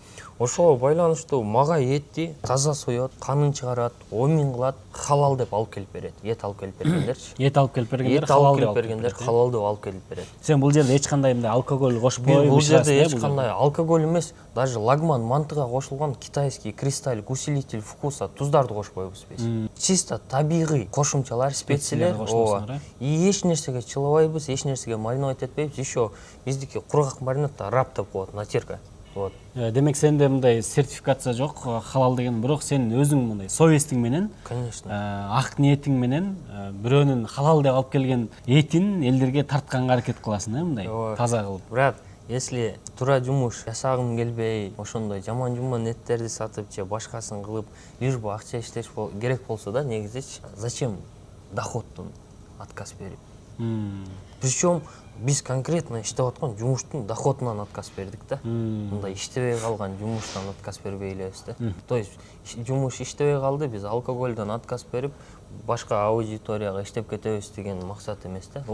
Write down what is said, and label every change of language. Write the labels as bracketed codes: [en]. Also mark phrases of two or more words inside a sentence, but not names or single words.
[ky] Ошого байланыштуу мага этти таза соёт, канын чыгарат, 10 000 кылат, халал деп алып келип берет. Эт алып келип бергендерчи. Эт алып келип бергендер халал деп алып келип берет. Сен бул жерде эч кандай мындай алкоголь кошпой, бул жерде эч кандай алкоголь эмес, даже лагман мантыга кошулган [ru] китайский кристалл усилитель вкуса [ky] туздарды кошпойбуз биз. Чисто табигый кошумчалар, специялар, и эч нерсеге чылабайбыз, эч нерсеге мариновать этпейбиз. Еще биздики кургак маринад да раб деп коет, натирка. Вот. Демек сенде мындай сертификация жок, халал деген, бирок сен өзүң мындай совестиң менен, конечно, ак ниетиң менен бирөөнүн халал деп алып келген этин элдерге тартканга аракет кыласың, мындай таза кылып. Брат, если туура жумуш жасагым келбей, ошондой жаман эттерди сатып же башкасын кылып, [ru] лишь бы [ky] акча иштеш керек болсо да, негизичи зачем доходтун отказ берип? Причем биз конкретно иштеп аткан жумуштун доходунан отказ бердик да. Мындай иштебей калган жумуштан отказ бербей элебиз да. [ru] То есть [ky] жумуш иштебей калды, биз алкоголдон отказ берип, башка аудиторияга иштеп кетебиз деген максат эмес да.